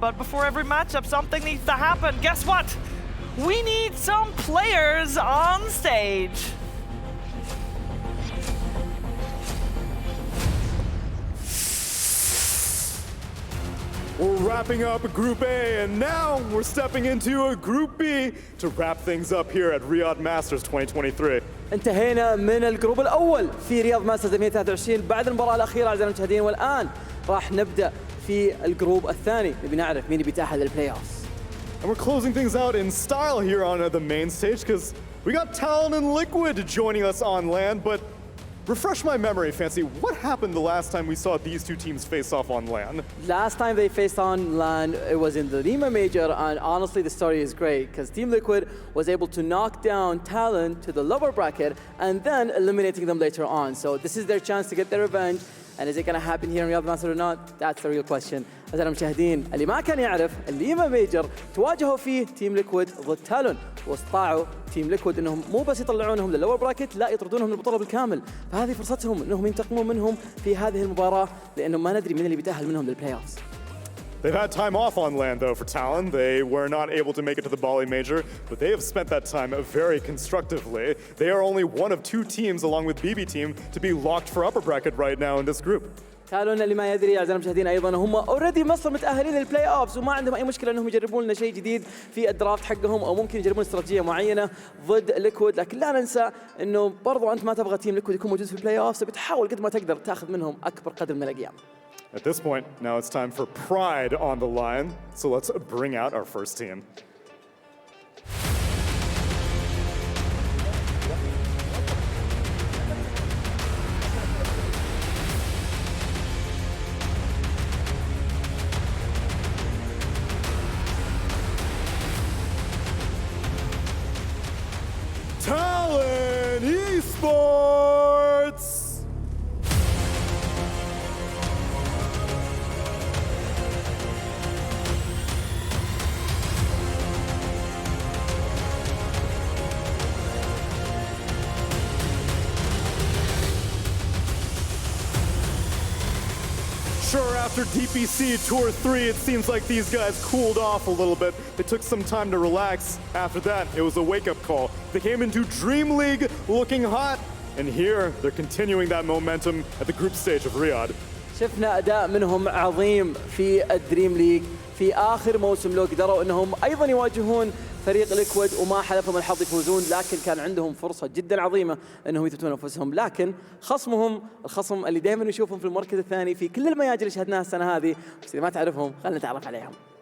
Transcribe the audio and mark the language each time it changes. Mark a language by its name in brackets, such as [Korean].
[English] But before every matchup, something needs to happen. Guess what? We need some players on stage. We're wrapping up Group A, and now we're stepping into a Group B to wrap things up here at Riyadh Masters 2023. [Arabic] انتهينا من الجروب الأول في رياض ماسترز 2023 بعد المباراة الأخيرة أعزائي المشاهدين، والآن راح نبدأ في الجروب الثاني، نبي نعرف مين بيتأهل للبلاي أوفs. [English] And we're closing things out in style here on the main stage because we got Talon and Liquid joining us on land, but refresh my memory, Fancy, what happened the last time we saw these two teams face off on LAN? Last time they faced on LAN, it was in the Lima Major, and honestly the story is great because Team Liquid was able to knock down Talon to the lower bracket and then eliminating them later on. So this is their chance to get their revenge. And is it going to happen here in Riyadh Masters or not? That's the real question. [Arabic] أعزائي المشاهدين، اللي ما كان يعرف الليما ميجر تواجهوا فيه تيم ليكويد ضد تالون، واستطاعوا تيم ليكويد انهم مو بس يطلعونهم للور براكت، لا يطردونهم من البطوله بالكامل، فهذه فرصتهم انهم ينتقموا منهم في هذه المباراه، لانه ما ندري مين اللي بيتاهل منهم للبلاي اوفز. [English] They've had time off on land, though, for Talon. They were not able to make it to the Bali Major, but they have spent that time very constructively. They are only one of two teams, along with BB Team, to be locked for upper bracket right now in this group. [Arabic] تالون اللي ما يدري اعزائي المشاهدين ايضا هم اوريدي مصر متاهلين للبلاي اوفز، وما عندهم اي مشكله انهم يجربون لنا شيء جديد في الدرافت حقهم، او ممكن يجربون استراتيجيه معينه ضد ليكويد، لكن لا ننسى انه برضو انت ما تبغى تيم ليكويد يكون موجود في البلاي اوفز، بتحاول قد ما تقدر تاخذ منهم اكبر قدر من الاقيام. [English] At this point, now it's time for pride on the line, so let's bring out our first team. TALON Esports! Sure, after DPC Tour 3, it seems like these guys cooled off a little bit. They took some time to relax. After that, it was a wake-up call. They came into Dream League looking hot, and here they're continuing that momentum at the group stage of Riyadh. [Arabic] شفنا أداء منهم عظيم في الدريم ليج في آخر موسم، لو قدروا أنهم أيضا يواجهون فريق ليكويد وما حلفهم الحظ يفوزون، لكن كان عندهم فرصة جدا عظيمة أنهم يثبتون أنفسهم، لكن خصمهم الخصم اللي دائما نشوفهم في المركز الثاني في كل المياجر اللي شاهدناها السنة هذه، بس إذا ما تعرفهم خلينا نتعرف عليهم.